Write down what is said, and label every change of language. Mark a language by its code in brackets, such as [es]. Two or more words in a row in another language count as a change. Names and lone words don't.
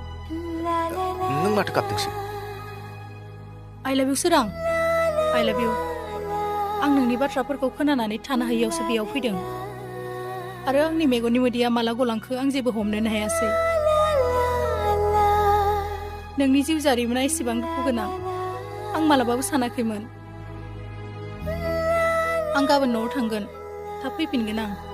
[brx] नों माथो गाबदोंसो? [en] I love you [brx] सोरां [en] I love you [brx] आं नोंनि बाथ्राफोरखौ खोनानानै थानो हायियावसो बेयाव फैदों आरो आंनि मेगननि मोदैया माला गलांखो आं जेबो हमनोनो हायासै नोंनि जिउ जारिमिना एसेबां दुखु गोनां आं मालाबाबो सानाखैमोन आं गाबोन न'आव थांगोन थाब फैफिनगोन आं